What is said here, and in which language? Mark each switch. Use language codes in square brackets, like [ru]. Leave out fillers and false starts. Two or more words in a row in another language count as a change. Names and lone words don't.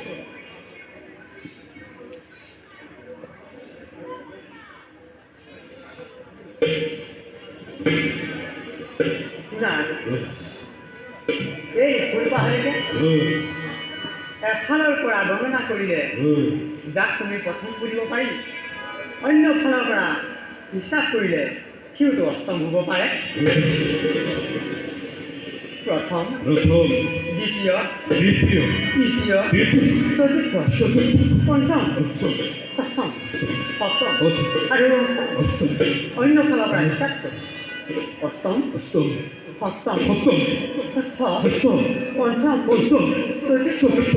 [as] এই ফুলপাহাৰীতে এফালৰ পৰা গণনা কৰিলে যাক তুমি প্ৰথম বুলিব পাৰি অন্য ফালৰ পৰা হিচাপ কৰিলে সিওতো অষ্টম হ'ব পাৰে প্রথম প্রথম দ্বিতীয় দ্বিতীয় তৃতীয় তৃতীয় চতুর্থ চতুর্থ পঞ্চম পঞ্চম অষ্টম সপ্তম অষ্টম আৰু অষ্টম অন্য ফালৰ পৰা হিচাপ কৰি অষ্টম অষ্টম সপ্তম সপ্তম ষষ্ঠ অষ্টম পঞ্চম পঞ্চম চতুৰ্থ চতুর্থ